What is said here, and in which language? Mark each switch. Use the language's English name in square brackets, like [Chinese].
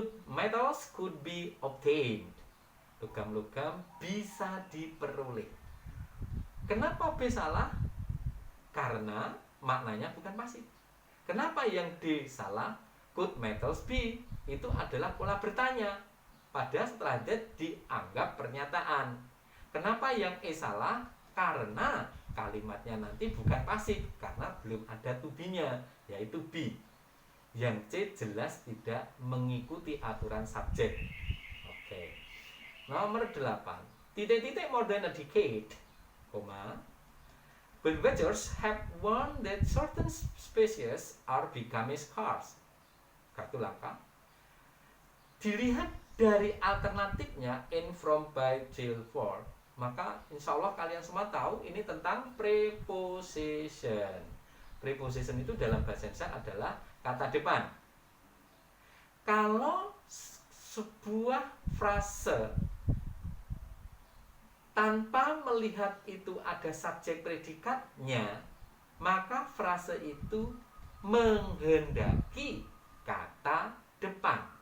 [English] Metals could be obtained. [Indonesian] Logam-logam bisa diperoleh. Kenapa B salah? Karena maknanya bukan pasif. Kenapa yang D salah? [English] Could metals be? [Indonesian] Itu adalah pola bertanya. Padahal setelah D dianggap pernyataan. Kenapa yang E salah? Karena kalimatnya nanti bukan pasif, karena belum ada to be-nya, yaitu be. Yang C jelas tidak mengikuti aturan subjek. Oke. Nomor 8. Titik-titik [English] more than a decade, Birdwatchers have warned that certain species are becoming scarce. [Indonesian] Kartu langka. Dilihat dari alternatifnya in, from, by, till, for, maka insya Allah kalian semua tahu ini tentang preposition. Preposition itu dalam bahasa Indonesia adalah kata depan. Kalau sebuah frase tanpa melihat itu ada subjek predikatnya, maka frase itu menghendaki kata depan.